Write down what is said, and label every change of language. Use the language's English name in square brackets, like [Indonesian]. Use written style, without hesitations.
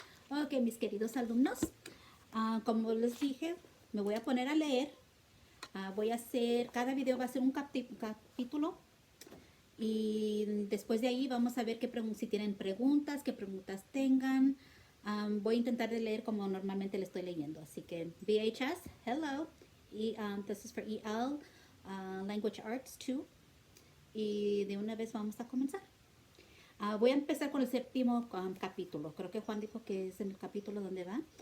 [Spanish] Ok, mis queridos alumnos, como les dije, me voy a poner a leer. Voy a hacer, cada video va a ser un capítulo. Y después de ahí vamos a ver si tienen preguntas, qué preguntas tengan. Voy a intentar de leer como normalmente le estoy leyendo. Así que BHS, [English] hello. This is for EL Language Arts 2. [Spanish] Y de una vez vamos a comenzar. Voy a empezar con el séptimo capítulo. Creo que Juan dijo que es el capítulo donde va.